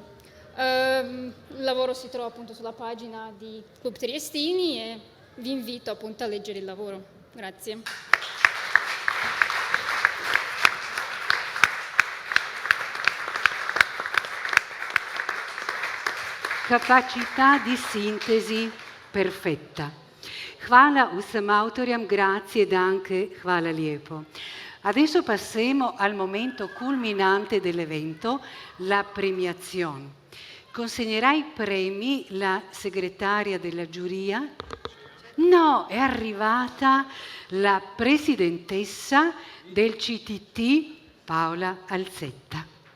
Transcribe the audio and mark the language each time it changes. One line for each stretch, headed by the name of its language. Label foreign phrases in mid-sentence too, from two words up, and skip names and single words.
Italian: Il lavoro si trova appunto sulla pagina di Club Triestini e vi invito appunto a leggere il lavoro. Grazie. Capacità di sintesi perfetta.
Slovenian: Hvala vsem autorjem, grazie danke,
Croatian: hvala lijepo.
Italian: Adesso passiamo al momento culminante dell'evento, la premiazione. Consegnerà i premi la segretaria della giuria? No, è arrivata la presidentessa del CTT, Paola Alzetta.